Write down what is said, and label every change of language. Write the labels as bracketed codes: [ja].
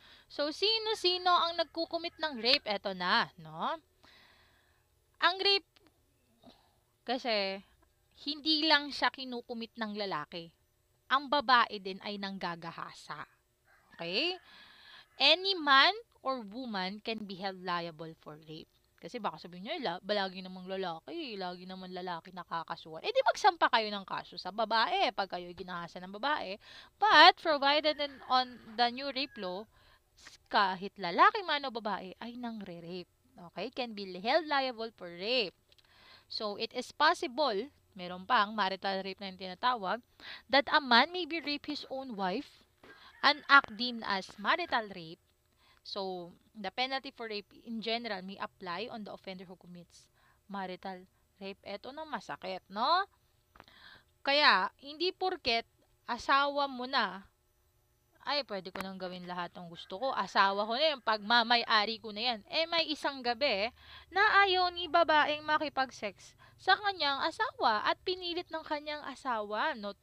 [tl] So, sino-sino ang nagkukumit ng rape? Eto na, no? Ang rape, kasi, hindi lang siya kinukumit ng lalaki. Ang babae din ay nanggagahasa. Okay? [en] Any man or woman can be held liable for rape. [tl] Kasi baka sabihin nyo, lagi namang lalaki, lagi naman lalaki nakakasuhan. Eh di magsampa kayo ng kaso sa babae pag kayo ginahasa ng babae. [en] But, provided on the new rape law, [tl] kahit lalaki man o babae ay nangre-rape. [en] Okay? Can be held liable for rape. So, it is possible, [tl] meron pang marital rape na yung tinatawag, [en] that a man may be rape his own wife, an act deemed as marital rape. So, the penalty for rape in general may apply on the offender who commits marital rape. [tl] Ito na masakit, no? Kaya, hindi porket asawa mo na, ay, pwede ko nang gawin lahat ng gusto ko. Asawa ko na yan, pagmamay-ari ko na yan. Eh, may isang gabi na ayaw ni babaeng makipag-sex sa kanyang asawa at pinilit ng kanyang asawa, no?